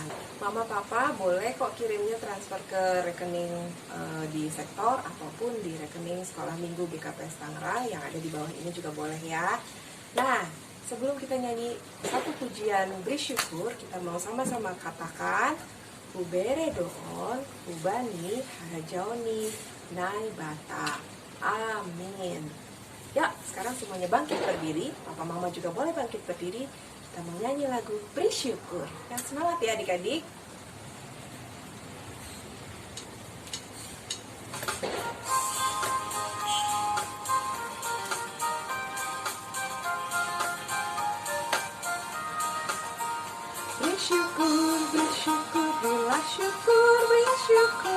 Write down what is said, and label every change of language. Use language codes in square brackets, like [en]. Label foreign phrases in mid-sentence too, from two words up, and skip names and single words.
[id] Mama, papa boleh kok kirimnya transfer ke rekening di sektor ataupun di rekening sekolah minggu BKPS Tangerang yang ada di bawah ini juga boleh ya. Nah, sebelum kita nyanyi satu pujian bersyukur, kita mau sama-sama katakan Ubere doon, ubani, harajoni, nai bata. Amin. Ya, sekarang semuanya bangkit berdiri. Papa mama juga boleh bangkit berdiri. Kita mau nyanyi lagu bersyukur. Yang semangat ya adik-adik. Bersyukur, bersyukur, berilah syukur, berilah syukur.